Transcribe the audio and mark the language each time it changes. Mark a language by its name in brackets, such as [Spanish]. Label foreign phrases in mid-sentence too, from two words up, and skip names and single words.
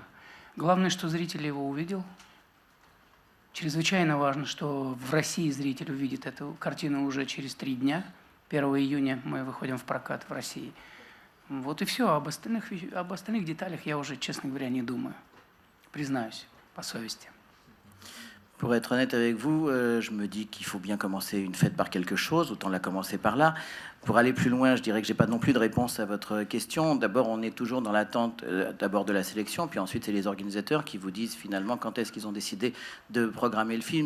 [Russian] Главное, что зритель его увидел. Чрезвычайно важно, что в России зритель увидит эту картину уже через 3 дня. 1 июня мы выходим в прокат в России. Вот и все. Об остальных деталях я уже, честно говоря, не думаю. Признаюсь, по совести. [French] Pour être honnête avec vous, je me dis qu'il faut bien commencer une fête par quelque chose, autant la commencer par là. Pour aller plus loin, je dirais que j'ai pas non plus de réponse à votre question. D'abord, on est toujours dans l'attente d'abord de la sélection, puis ensuite c'est les organisateurs qui vous disent finalement quand est-ce qu'ils ont décidé de programmer le film.